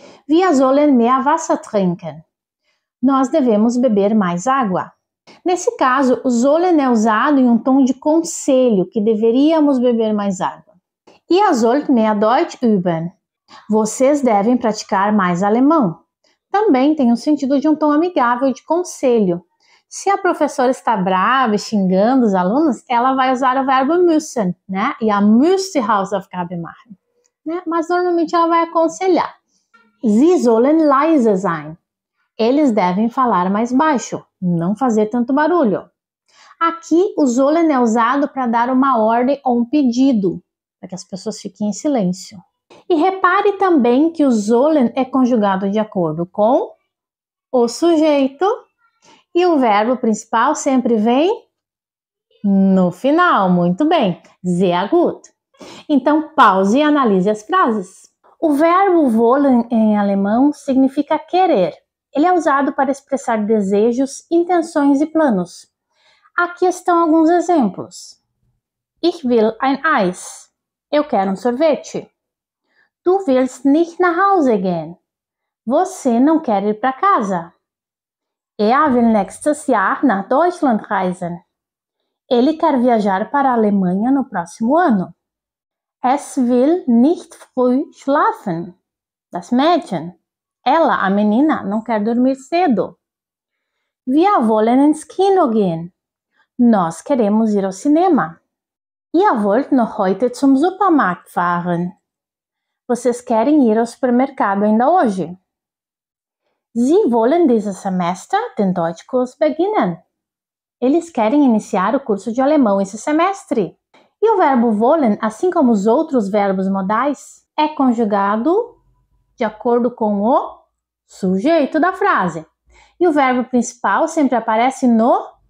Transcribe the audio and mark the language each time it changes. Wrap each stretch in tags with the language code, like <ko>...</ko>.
<de>Wir sollen mehr Wasser trinken.</de> <pt>Nós devemos beber mais água. Nesse caso, o sollen é usado em um tom de conselho, que deveríamos beber mais água.</pt> <de>Ihr sollt mehr Deutsch üben.</de> <pt>Vocês devem praticar mais alemão. Também tem o sentido de um tom amigável de conselho. Se a professora está brava e xingando os alunos, ela vai usar o verbo müssen, né?</pt> <de>E a müsst die Hausaufgaben machen.</de> <pt>Né? Mas normalmente ela vai aconselhar.</pt> <de>Sie sollen leise sein.</de> <pt>Eles devem falar mais baixo, não fazer tanto barulho. Aqui o sollen é usado para dar uma ordem ou um pedido, para que as pessoas fiquem em silêncio. E repare também que o sollen é conjugado de acordo com o sujeito e o verbo principal sempre vem no final. Muito bem,</pt> <de>sehr gut.</de> <pt>Então pause e analise as frases. O verbo wollen em alemão significa querer. Ele é usado para expressar desejos, intenções e planos. Aqui estão alguns exemplos.</pt> <de>Ich will ein Eis.</de> <pt>Eu quero um sorvete.</pt> <de>Du willst nicht nach Hause gehen.</de> <pt>Você não quer ir para casa.</pt> <de>Er will nächstes Jahr nach Deutschland reisen.</de> <pt>Ele quer viajar para a Alemanha no próximo ano.</pt> <de>Es will nicht früh schlafen. Das Mädchen.</de> <pt>Ela, a menina, não quer dormir cedo.</pt> <de>Wir wollen ins Kino gehen.</de> <pt>Nós queremos ir ao cinema.</pt> <de>Ihr wollt noch heute zum Supermarkt fahren.</de> <pt>Vocês querem ir ao supermercado ainda hoje.</pt> <de>Sie wollen dieses Semester den Deutschkurs beginnen.</de> <pt>Eles querem iniciar o curso de alemão esse semestre. E o verbo wollen, assim como os outros verbos modais, é conjugado de acordo com o sujeito da frase. E o verbo principal sempre aparece no</pt>